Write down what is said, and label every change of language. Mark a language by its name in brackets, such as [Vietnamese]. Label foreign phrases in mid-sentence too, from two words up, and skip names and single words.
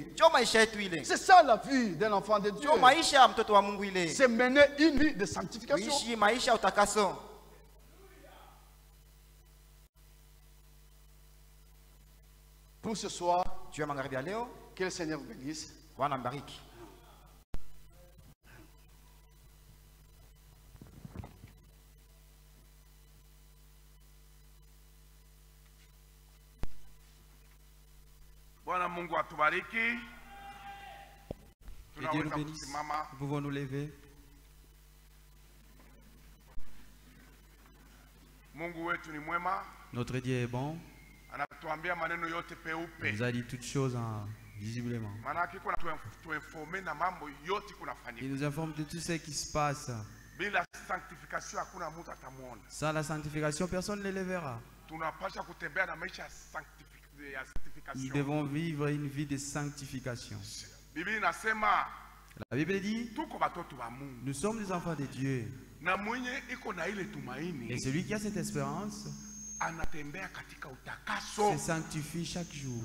[French] C'est ça la vie d'un enfant de Dieu. C'est mener une vie de sanctification. Pour ce soir, que le Seigneur vous bénisse. [Swahili] Bwana Mungu atubariki. [French] Que Dieu nous bénisse. Nous pouvons nous lever. [Swahili] Mungu wetu ni mwema. [French] Notre Dieu est bon. [Swahili] Anatuambia maneno yote peupe. [French] Il nous a dit toutes choses visiblement. [Swahili] Maana kuna tuinformer na mambo yote kunafanyika. [French] Il nous informe de tout ce qui se passe. [Swahili] Bila sanctification hakuna mtu atamuona. [French] Sans la sanctification, personne ne le verra. [Swahili] Tunapaswa kutembea na maisha ya sanctification. [French] Nous devons vivre une vie de sanctification. La Bible dit, nous sommes des enfants de Dieu. Et celui qui a cette espérance se sanctifie chaque jour.